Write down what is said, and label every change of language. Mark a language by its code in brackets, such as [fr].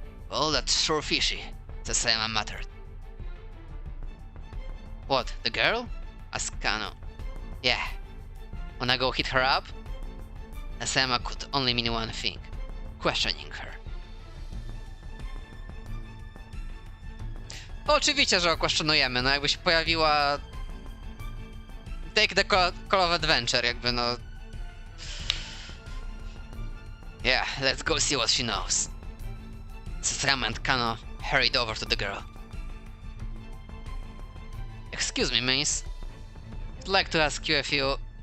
[en] "Well, that's sure fishy," Sasayama muttered. "What, the girl?" asked Kano. "Yeah. Wanna go hit her up?" Sasayama could only mean one thing: questioning her. [pl] Oczywiście, że okwestionujemy, no jakby się pojawiła... [en] Take the call of adventure, [pl] jakby no... [en] Yeah, let's go see what she knows. Sasayama and Kano hurried over to the girl. "Excuse me, miss. I'd like to ask you a few...